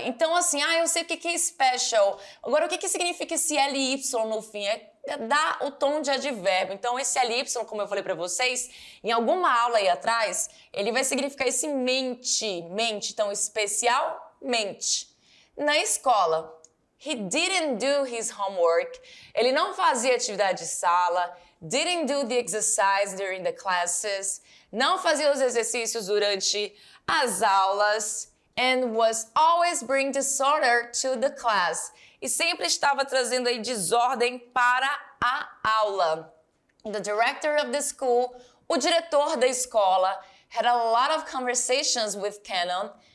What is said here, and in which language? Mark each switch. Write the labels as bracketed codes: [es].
[pt] Então, assim, eu sei o que é special. Agora, o que significa esse LY no fim? Dá o tom de advérbio. Então, esse LY, como eu falei para vocês, em alguma aula aí atrás, ele vai significar esse mente. Então, especialmente. Na escola. [en] He didn't do his homework. [pt] Ele não fazia atividade de sala. [en] Didn't do the exercise during the classes. [pt] Não fazia os exercícios durante as aulas. [en] And was always bring disorder to the class. [pt] E sempre estava trazendo aí desordem para a aula. [en] The director of the school, [pt] o diretor da escola, [en] had a lot of conversations with Cannon.